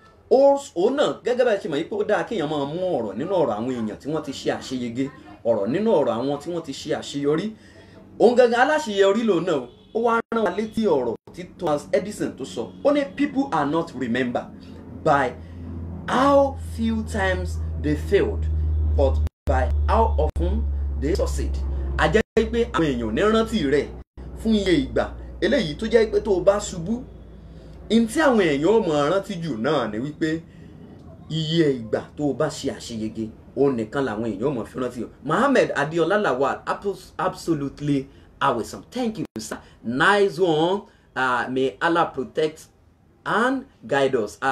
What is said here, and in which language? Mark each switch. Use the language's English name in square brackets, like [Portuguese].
[Yoruba] Ó náà gẹ́gẹ́ bá ṣe mọ̀ yìí pé ó dáa kéèyàn máa mú ọ̀rọ̀ nínú ọ̀rọ̀ àwọn èèyàn tí wọ́n ti ṣe àṣeyege, ọ̀rọ̀ nínú ọ̀rọ̀ àwọn tí wọ́n ti ṣe àṣeyọrí. Òun gangan aláṣeyọrí lòun náà ó wá rán wa létí ọ̀rọ̀ tí Thomas Edison tó sọ. Ó ní [English] people are not remembered by how few times they failed, but by how often they succeed. [Yoruba] A jẹ́ pé àwọn èèyàn ní rántí rẹ̀ fún iye ìgbà eléyìí tó jẹ́ pé tó o bá ṣubú, in tí àwọn èèyàn ó mọ̀ rántí jù náà ni wípé iye ìgbà tó o bá ṣe àṣeyege, òun nìkan làwọn èèyàn ó mọ̀ fi rántí o. [English] Mohammed Adeola Lawal, absolutely awesome. Thank you, sir. Nice one. May Allah protect and guide us.